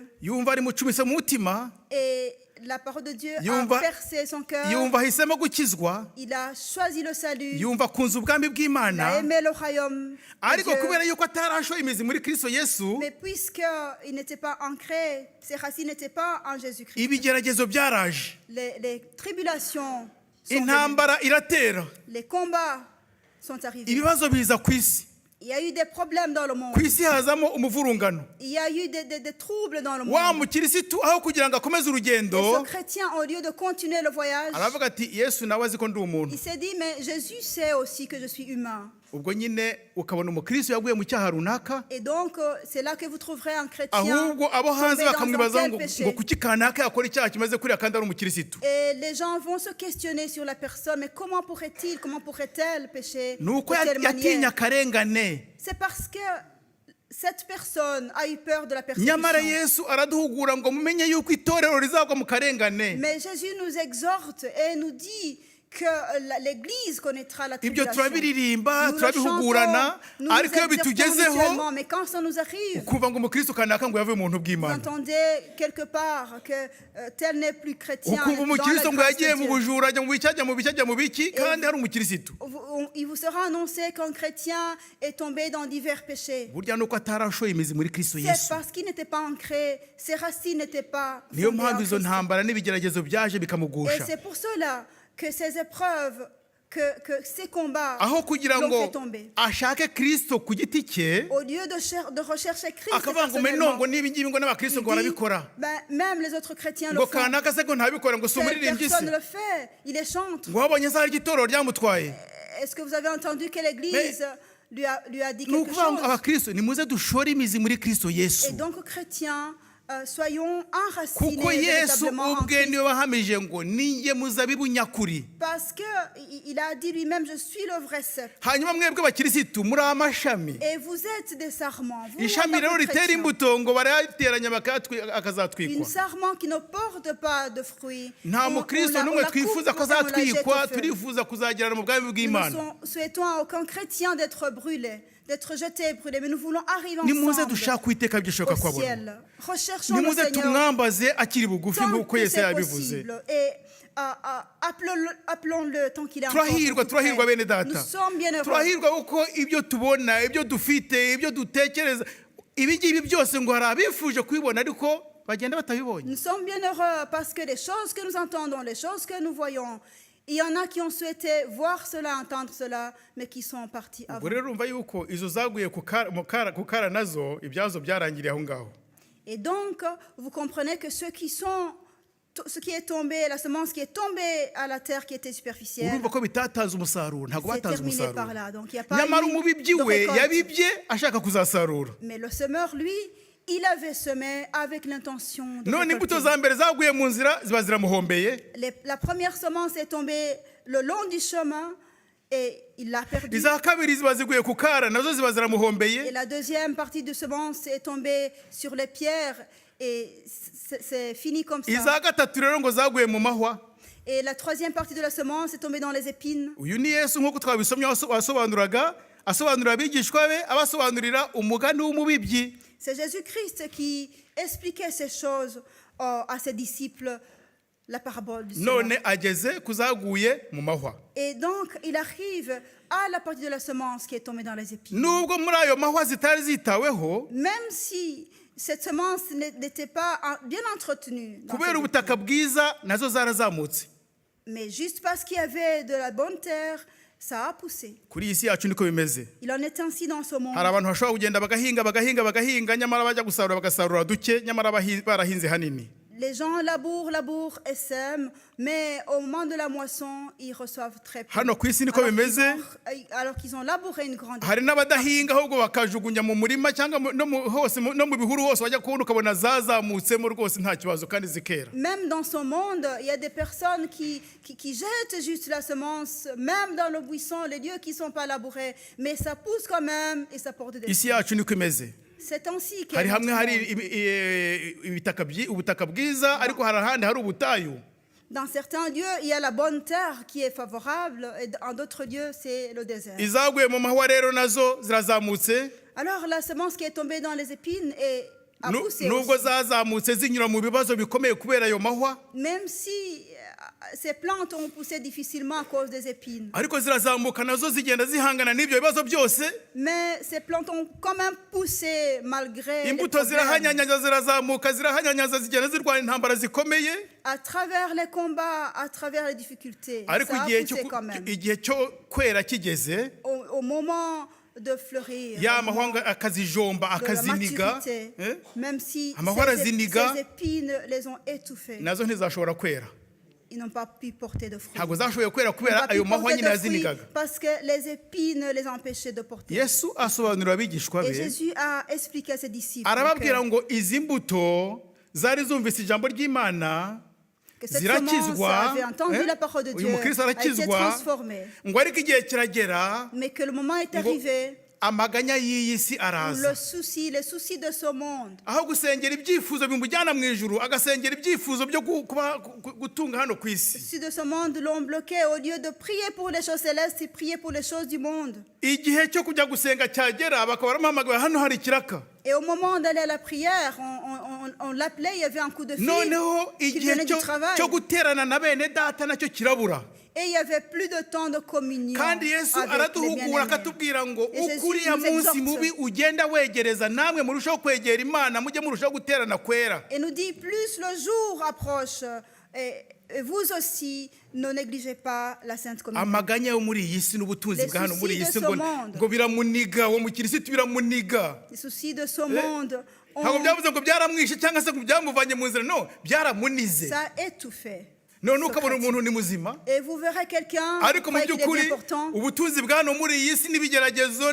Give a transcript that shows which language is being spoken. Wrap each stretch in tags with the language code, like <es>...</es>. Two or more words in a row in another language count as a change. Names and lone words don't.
<rw>yumva rimucumise mu mutima,</rw> <fr>Et la parole de Dieu</fr> <rw>Yumva-</rw> <fr>a percé son cœur.</fr> <rw>yumva ahisemo gukizwa,</rw> <fr>Il a choisi le salut.</fr> <rw>yumva akunze ubwami</rw> <fr>Il a</fr> <rw>bw'Imana,</rw> <fr>aimé le royaume de</fr> <rw>ariko</rw> <fr>Dieu.</fr> <rw>kubera yuko atarashoye imizi muri Kristo Yesu,</rw> <fr>Mais puisqu'il n'était pas ancré, ses racines n'étaient pas en Jésus-Christ,</fr> <rw>ibigeragezo byaraje,</rw> <fr>les tribulations sont venues,</fr> <rw>intambara iratera,</rw> <fr>les combats sont arrivés.</fr> <rw>ibibazo biza ku isi,</rw> <fr>Il y a eu des problèmes dans le monde.</fr> <rw>ku isi hazamo umuvurungano.</rw> <fr>Il y a eu des troubles dans le</fr> <rw>Wa</rw> <fr>monde.</fr> <rw>mukirisitu aho kugira ngo akomeze</rw> <fr>Et</fr> <rw>urugendo</rw> <fr>ce chrétien, au lieu de continuer le voyage,</fr> <rw>aravuga ati Yesu nawe azi ko ndi umuntu.</rw> <fr>il s'est dit, mais Jésus sait aussi que je suis humain.</fr> <rw>Ubwo nyine ukabona umukristo yaguye mu cyaha runaka,</rw> <fr>Et donc, c'est là que vous trouverez un chrétien</fr> <rw>ahubwo abo hanze</rw> <fr>tombé dans</fr> <rw>bakamwibazaho</rw> <fr>un</fr> <rw>ngo</rw> <fr>tel péché.</fr> <rw>ngo kuki kanaka yakora icyaha kimeze kuriya kandi ari umukirisitu.</rw> <fr>Et les gens vont se questionner sur la personne, mais comment pourrait-elle pécher</fr> <rw>Ni uko</rw> <fr>de telle</fr> <rw>yatinya</rw> <fr>manière?</fr> <rw>akarengane.</rw> <fr>C'est parce que cette personne a eu peur de la</fr> <rw>Nyamara</rw> <fr>persécution.</fr> <rw>Yesu araduhugura ngo mumenye yuko itorero rizagwa mu karengane.</rw> <fr>Mais Jésus nous exhorte et nous dit que l'Église connaîtra la</fr> <rw>Ibyo</rw> <fr>tribulation.</fr> <rw>turabiririmba</rw> <fr>Nous le</fr> <rw>turabihugurana,</rw> <fr>chantons, nous</fr> <rw>ariko iyo</rw> <fr>nous exhortons</fr> <rw>bitugezeho</rw> <fr>mutuellement, mais quand ça nous arrive,</fr> <rw>ukumva ngo umukristo kanaka ngo yavuye mu buntu</rw> <fr>vous</fr> <rw>bw'Imana.</rw> <fr>entendez quelque part que tel n'est plus chrétien</fr> <rw>Ukumva</rw> <fr>dans la</fr> <rw>umukristo ngo</rw> <fr>grâce de</fr> <rw>yagiye mu</rw> <fr>Dieu.</fr> <rw>bujura ajya mu biki ajya mu biki ajya mu biki kandi hari umukirisitu.</rw> <fr>Il vous sera annoncé qu'un chrétien est tombé dans divers péchés.</fr> <rw>Burya nuko atarashoye imizi muri Kristo</rw> <fr>C'est</fr> <rw>Yesu.</rw> <fr>parce qu'il n'était pas ancré, ses racines n'étaient pas</fr> <rw>Niyo</rw> <fr>fondées en</fr> <rw>mpamvu izo</rw> <fr>Christ.</fr> <rw>ntambara n'ibigeragezo byaje</rw> <fr>Et</fr> <rw>bikamugusha.</rw> <fr>c'est pour cela que ces épreuves, que ces combats</fr> <rw>Aho kugira</rw> <fr>l'ont</fr> <rw>ngo</rw> <fr>fait tomber.</fr> <rw>ashake Kristo ku giti cye,</rw> <fr>Au lieu de rechercher Christ</fr> <rw>akavuga ngo</rw> <fr>personnellement,</fr> <rw>ngo niba ngibi ngo n'abakristo ngo</rw> <fr>il dit,</fr> <rw>barabikora.</rw> <fr>ben, même les autres chrétiens le</fr> <rw>Ngo</rw> <fr>font.</fr> <rw>kanaka se ngo ntabikora ngo si</rw> <fr>Telle</fr> <rw>umuririmbyi</rw> <fr>personne</fr> <rw>se.</rw> <fr>le fait, il est chantre.</fr> <rw>Ngo wabonye se hari igitorero ryamutwaye.</rw> <fr>Est-ce que vous avez entendu que l'Église lui a dit</fr> <rw>Ni</rw> <fr>quelque</fr> <rw>ukuvuga ngo</rw> <fr>chose?</fr> <rw>abakristo nimuze dushore imizi muri Kristo</rw> <fr>Et</fr> <rw>Yesu.</rw> <fr>donc, chrétiens, soyons enracinés</fr> <rw>Kuko Yesu</rw> <fr>véritablement en</fr> <rw>ubwe</rw> <fr>Christ.</fr> <rw>niwe wahamije ngo ninjye muzabibu nyakuri.</rw> <fr>Parce qu'il a dit lui-même, je suis le vrai cep.</fr> <rw>Hanyuma mwebwe bakirisitu muri amashami.</rw> <fr>Et vous êtes des sarments. Vous, en</fr> <rw>Ishami</rw> <fr>tant</fr> <rw>rero</rw> <fr>que</fr> <rw>ritera</rw> <fr>chrétiens,</fr> <rw>imbuto ngo barayateranya</rw> <fr>une</fr> <rw>akazatwikwa.</rw> <fr>sarment qui ne porte pas de fruits.</fr> <rw>Nta mukristo n'umwe twifuza ko azatwikwa, turifuza kuzagirana mu bwami</rw> <fr>Nous</fr> <rw>bw'Imana.</rw> <fr>ne souhaitons à aucun chrétien d'être brûlé, d'être jeté et brûlé, mais nous voulons arriver</fr> <rw>Nimuze</rw> <fr>ensemble</fr> <rw>dushaka Uwiteka bishoboka</rw> <fr>au</fr> <rw>kwabona.</rw> <fr>ciel. Recherchons le</fr> <rw>Nimuze</rw> <fr>Seigneur</fr> <rw>tumwambaze akiri bugufi</rw> <fr>tant</fr> <rw>nk'uko</rw> <fr>que</fr> <rw>Yesu</rw> <fr>c'est</fr> <rw>yabivuze.</rw> <fr>possible. Et appelons-le tant qu'il est encore</fr> <rw>Turahirwa</rw> <fr>tout</fr> <rw>turahirwa</rw> <fr>près.</fr> <rw>bene</rw> <fr>Nous</fr> <rw>data.</rw> <fr>sommes bien heureux.</fr> <rw>Turahirwa kuko ibyo tubona, ibyo dufite, ibyo dutekereza, ibi ngibi byose ngo hari abifuje kubibona ariko bagenda batabibonye.</rw> <fr>Nous sommes bien heureux parce que les choses que nous entendons, les choses que nous voyons, il y en a qui ont souhaité voir cela, entendre cela, mais qui sont partis avant.</fr> <rw>Ubwo rero urumva yuko izo zaguye ku kara nazo ibyazo byarangiriye aho ngaho.</rw> <fr>Et donc, vous comprenez que ce qui est tombé, la semence qui est tombée à la terre qui était superficielle,</fr> <rw>Urumva ko bitatanze umusaruro, ntabwo</rw> <fr>c'est</fr> <rw>batanze</rw> <fr>terminé par</fr> <rw>umusaruro.</rw> <fr>là. Donc, il n'y a pas</fr> <rw>Nyamara</rw> <fr>eu</fr> <rw>umubibyi</rw> <fr>de</fr> <rw>we</rw> <fr>récolte.</fr> <rw>yabibye ashaka kuzasarura.</rw> <fr>Mais le semeur, lui, il avait semé avec l'intention de</fr> <rw>None imbuto</rw> <fr>récolter.</fr> <rw>za mbere zaguye mu nzira ziba ziramuhombeye.</rw> <fr>La première semence est tombée le long du chemin et il l'a perdue.</fr> <rw>Iza kabiri ziba ziguye ku kara nazo ziba</rw> <fr>Et</fr> <rw>ziramuhombeye.</rw> <fr>la deuxième partie de semence est tombée sur les pierres et c'est fini comme ça.</fr> <rw>Iza gatatu rero ngo zaguye mu mahwa.</rw> <fr>Et la troisième partie de la semence est tombée dans les épines.</fr> <rw>Uyu ni Yesu nk'uko twabisomye wasobanurira abigishwa be, abasobanurira umugani w'umubibyi.</rw> <fr>C'est Jésus-Christ qui expliquait ces choses à ses disciples, la parabole du semeur.</fr> <rw>None ageze kuzaguye mu mahwa.</rw> <fr>Et donc, il arrive à la partie de la semence qui est tombée dans les épines.</fr> <rw>Nubwo muri ayo mahwa zitari zitaweho,</rw> <fr>Même si cette semence n'était pas bien entretenue, dans</fr> <rw>kubera</rw> <fr>ces</fr> <rw>ubutaka bwiza nazo zarazamutse.</rw> <fr>épines, mais juste parce qu'il y avait de la bonne terre, ça a poussé.</fr> <rw>Kuri iyi si yacu niko bimeze.</rw> <fr>Il en est ainsi dans ce monde.</fr> <rw>Hari abantu bashobora kugenda bagahinga nyamara bajya gusarura bagasarura duke nyamara barahinze hanini.</rw> <fr>Les gens labourent et sèment, mais au moment de la moisson, ils reçoivent très peu.</fr> <rw>Hano ku isi niko bimeze.</rw> <fr>Alors qu'ils ont labouré une grande</fr> <rw>Hari n'abadahinga ahubwo bakajugunya mu murima cyangwa no mu bihuru hose wajya kubona ukabona zazamutsemo rwose nta kibazo kandi zikera.</rw> <fr>Même dans ce monde, il y a des personnes qui jettent juste la semence, même dans le buisson, les lieux qui ne sont pas labourés, mais ça pousse quand même et ça porte des</fr> <rw>Isi</rw> <fr>fruits.</fr> <rw>yacu niko imeze.</rw> <fr>C'est ainsi qu'est</fr> <rw>Hari</rw> <fr>notre</fr> <rw>hamwe hari</rw> <fr>monde.</fr> <rw>ubutaka bwiza ariko hari ahandi hari ubutayu.</rw> <fr>Dans certains lieux, il y a la bonne terre qui est favorable, et dans d'autres lieux, c'est le désert.</fr> <rw>Izaguye mu mahwa rero nazo zirazamutse.</rw> <fr>Alors la semence qui est tombée dans les épines a poussé</fr> <rw>Nubwo</rw> <fr>aussi.</fr> <rw>zazamutse zinyura mu bibazo bikomeye kubera ayo mahwa,</rw> <fr>Même si ces plantes ont poussé difficilement à cause des épines.</fr> <rw>ariko zirazamuka nazo zigenda zihangana n'ibyo bibazo byose.</rw> <fr>Mais ces plantes ont quand même poussé malgré les</fr> <rw>Imbuto</rw> <fr>problèmes.</fr> <rw>zirahanyanyaza zirazamuka zirahanyanyaza zigenda zirwana intambara zikomeye.</rw> <fr>À travers les combats, à travers les difficultés,</fr> <rw>Ariko</rw> <fr>ça a</fr> <rw>igihe</rw> <fr>poussé quand même.</fr> <rw>cyo kwera kigeze,</rw> <fr>Au moment de fleurir,</fr> <rw>ya</rw> <fr>au moment</fr> <rw>mahwa akazijomba</rw> <fr>de la</fr> <rw>akaziniga,</rw> <fr>maturité, eh, même si</fr> <rw>amahwa araziniga,</rw> <fr>ces épines les ont étouffées,</fr> <rw>nazo ntizashobora kwera.</rw> <fr>ils n'ont pas pu porter de fruits.</fr> <rw>Ntabwo zashoboye kwera</rw> <fr>Ils n'ont</fr> <rw>kubera</rw> <fr>pas</fr> <rw>ayo</rw> <fr>pu</fr> <rw>mahwa</rw> <fr>porter</fr> <rw>nyine</rw> <fr>de fruits</fr> <rw>yazinigaga.</rw> <fr>parce que les épines les empêchaient de porter.</fr> <rw>Yesu asobanurira abigishwa</rw> <fr>Et</fr> <rw>be,</rw> <fr>Jésus a expliqué à ses disciples</fr> <rw>arababwira</rw> <fr>que,</fr> <rw>ngo izi mbuto zari zumvise ijambo ry'Imana</rw> <fr>que cette semence</fr> <rw>zirakizwa,</rw> <fr>avait entendu la parole de</fr> <rw>uyu</rw> <fr>Dieu,</fr> <rw>mukristo</rw> <fr>a été</fr> <rw>arakizwa,</rw> <fr>transformée,</fr> <rw>ngo ariko igihe kiragera</rw> <fr>mais que le moment est</fr> <rw>ngo</rw> <fr>arrivé</fr> <rw>amaganya y'iyi si</rw> <fr>où</fr> <rw>araza.</rw> <fr>les soucis de ce monde,</fr> <rw>Aho gusengera ibyifuzo bimujyana mu ijuru, agasengera ibyifuzo byo gutunga hano ku</rw> <fr>les</fr> <rw>isi.</rw> <fr>soucis de ce monde l'ont bloqué. Au lieu de prier pour les choses célestes, il priait pour les choses du monde.</fr> <rw>Igihe cyo kujya gusenga cyagera, bakaba baramuhamagara, hano hari ikiraka.</rw> <fr>Et au moment d'aller à la prière, on l'appelait, il y avait un coup de fil</fr> <rw>Noneho</rw> <fr>qui</fr> <rw>igihe</rw> <fr>venait du travail.</fr> <rw>cyo guterana na bene data nacyo kirabura.</rw> <fr>Et il n'y avait plus de temps de communion</fr> <rw>Kandi Yesu</rw> <fr>avec les</fr> <rw>araduhugura</rw> <fr>bien-aimés.</fr> <rw>akatubwira ngo</rw> <fr>Et Jésus</fr> <rw>uko uriya</rw> <fr>nous</fr> <rw>munsi</rw> <fr>exhorte.</fr> <rw>mubi ugenda wegereza, namwe murushaho kwegera Imana, mujye murushaho guterana kwera.</rw> <fr>Et nous dit, plus le jour approche, et vous aussi, ne négligez pas la Sainte Communion.</fr> <rw>Amaganya yo muri iyi si n'ubutunzi</rw> <fr>Les</fr> <rw>bwa hano muri iyi</rw> <fr>soucis</fr> <rw>si</rw> <fr>de</fr> <rw>ngo</rw> <fr>ce monde.</fr> <rw>ngo biramuniga, uwo mukirisitu biramuniga.</rw> <fr>Les soucis de ce monde</fr> <rw>Ntabwo</rw> <fr>ont</fr> <rw>byavuze ngo byaramwishe cyangwa se ngo byamuvanye mu nzira, no, byaramunize.</rw> <fr>ça étouffé.</fr> <rw>None ukabona umuntu ni muzima,</rw> <fr>Et vous verrez quelqu'un</fr> <rw>ariko mu</rw> <fr>croyez qu'il est</fr> <rw>by'ukuri</rw> <fr>bien portant,</fr> <rw>ubutunzi bwa hano muri iyi si n'ibigeragezo</rw>